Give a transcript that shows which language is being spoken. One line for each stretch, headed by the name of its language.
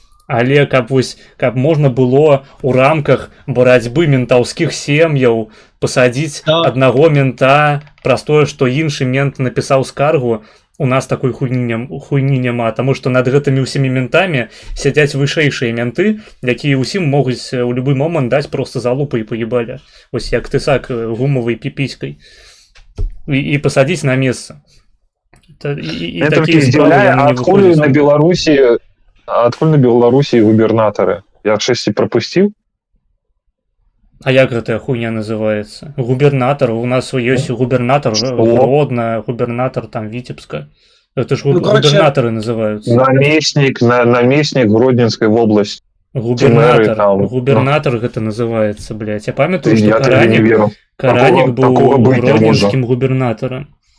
Belarusian: Але каб можна было ў рамках барацьбы ментаўскіх сем'яў пасадзіць аднаго мента праз тое, што іншы мент напісаў скаргу, у нас такой хуйні няма, таму што над гэтымі ўсімі ментамі сядзяць вышэйшыя менты, якія ўсім могуць у любы момант даць просто залупы і паебаля. Вось як тысак гумавай піпіськай. І пасадзіць на месца. І такія справы яны не адкуль на выходзяць. Беларусі губернатары? Я шэсці прапусціў? А як гэтая хуйня называецца? Губернатор, у нас ёсць губернатор Гродна, губернатор там Витебска.
Russian: Это ж губернаторы называются.
Belarusian: Намеснік Гродненскай вобласці. Губернатор гэта называецца, блядь. Я памятаю, што Каранік быў гродненскім губернатором.